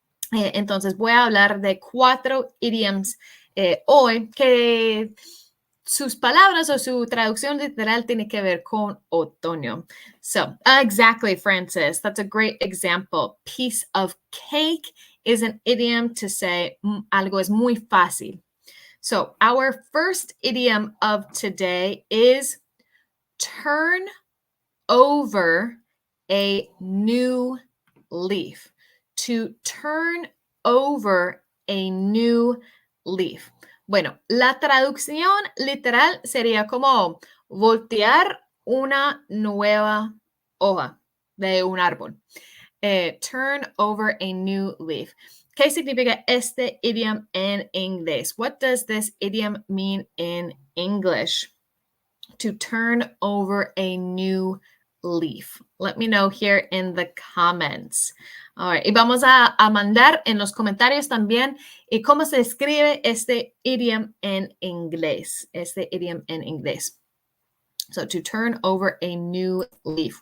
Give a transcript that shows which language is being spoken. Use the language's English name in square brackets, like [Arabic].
[Spanish] Entonces voy a hablar de 4 idioms hoy que sus palabras o su traducción literal tiene que ver con otoño. [English] So, exactly, Francis. That's a great example. Piece of cake is an idiom to say [Spanish] algo es muy fácil. [English] So, our first idiom of today is turn over a new leaf. To turn over a new leaf. [Spanish] Bueno, la traducción literal sería como voltear una nueva hoja de un árbol. [English] Turn over a new leaf. [Spanish] ¿Qué significa este idiom en inglés? [English] What does this idiom mean in English? To turn over a new leaf. Let me know here in the comments. All right. [Spanish] Y vamos a mandar en los comentarios también cómo se escribe este idiom en inglés. Este idiom en inglés. [English] So to turn over a new leaf.